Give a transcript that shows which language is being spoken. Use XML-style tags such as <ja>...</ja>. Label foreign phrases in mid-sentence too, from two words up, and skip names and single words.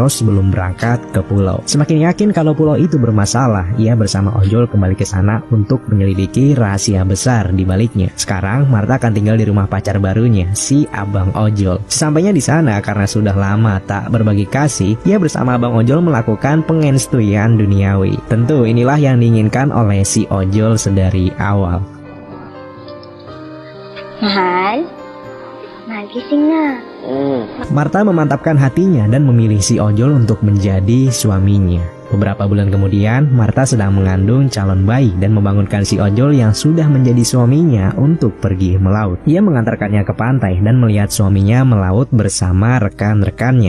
<id>Rose sebelum berangkat ke pulau. Semakin yakin kalau pulau itu bermasalah, ia bersama ojol kembali ke sana untuk menyelidiki rahasia besar di baliknya. Sekarang Martha akan tinggal di rumah pacar barunya, si abang ojol. Sesampainya di sana karena sudah lama tak berbagi kasih, ia bersama abang ojol melakukan pengenstuian duniawi. duniawi. Tentu inilah yang diinginkan oleh si ojol sedari awal.</id> <tl>Mahal? Mahal, gising na.</tl> <id>Martha memantapkan hatinya dan memilih si ojol untuk menjadi suaminya. Beberapa bulan kemudian, Martha sedang mengandung calon bayi dan membangunkan si ojol yang sudah menjadi suaminya untuk pergi melaut. Ia mengantarkannya ke pantai dan melihat suaminya melaut bersama rekan-rekannya.</id>